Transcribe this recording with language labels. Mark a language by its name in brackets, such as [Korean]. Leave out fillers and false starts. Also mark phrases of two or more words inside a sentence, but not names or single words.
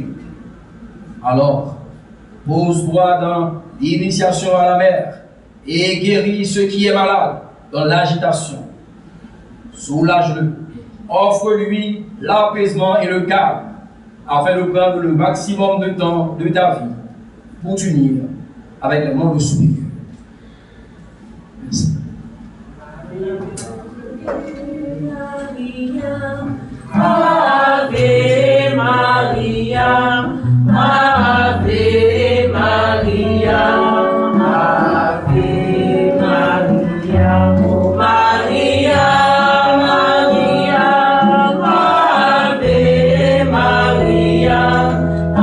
[French] Alors, pose-toi dans l'initiation à la mer et guéris ce qui est malade dans l'agitation. Soulage-le, offre-lui l'apaisement et le calme afin de prendre le maximum de temps de ta vie pour t'unir avec le monde supérieur. Merci. [Latin] Ave Maria, Ave Maria, Ave Maria, oh Maria, Maria, Ave Maria,